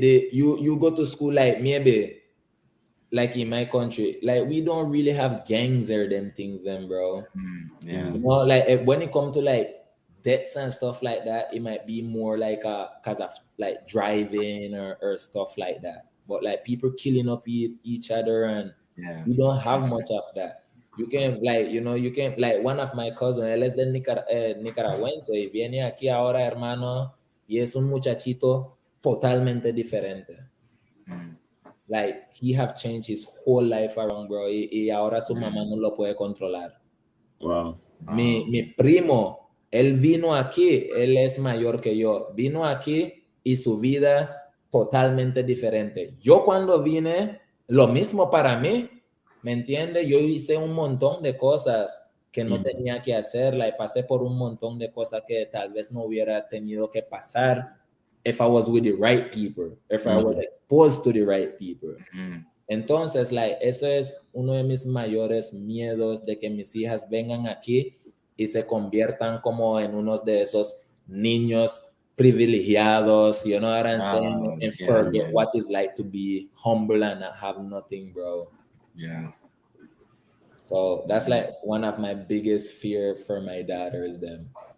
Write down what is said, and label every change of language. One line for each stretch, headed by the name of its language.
English: You go to school maybe in my country, we don't really have gangs or them things then, bro. Yeah. You know, when it comes to debts and stuff like that, it might be more cause of driving or stuff like that. But people killing up each other, and we don't have much of that. You can one of my cousins,
Spanish: él es de nicaragüense y viene aquí ahora, hermano, y es un muchachito totalmente diferente.
English: He have changed his whole life around, bro,
Spanish: y ahora su mamá no lo puede controlar. Wow. Mi primo, él vino aquí, él es mayor que yo, vino aquí y su vida totalmente diferente. Yo cuando vine, lo mismo para mí, ¿me entiendes? Yo hice un montón de cosas que no tenía que hacer, pasé por un montón de cosas que tal vez no hubiera tenido que pasar
English: if I was with the right people,
Spanish: if I was exposed to the right people. Entonces, eso es uno de mis mayores miedos, de que mis hijas vengan aquí y se conviertan como en unos de esos niños privilegiados,
English: you know what I'm saying? And forget what it's like to be humble and not have nothing, bro. Yeah. So that's one of my biggest fear for my daughters, them.